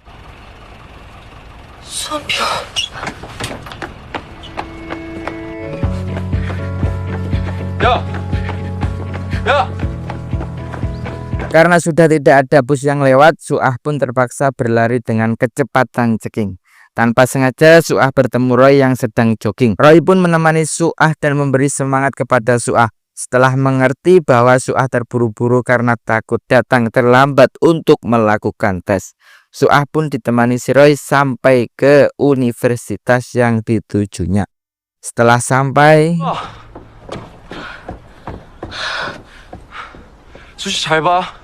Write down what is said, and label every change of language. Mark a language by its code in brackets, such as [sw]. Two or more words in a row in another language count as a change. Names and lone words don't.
[ko] 수험료. 야! [id] Karena sudah tidak ada bus yang lewat, Suah pun terpaksa berlari dengan kecepatan ceking. Tanpa sengaja Suah bertemu Roy yang sedang jogging. Roy pun menemani Suah dan memberi semangat kepada Suah. Setelah mengerti bahwa Suah terburu-buru karena takut datang terlambat untuk melakukan tes, Suah pun ditemani si Roy sampai ke universitas yang ditujunya. Setelah sampai, [ko] 수시 잘 봐.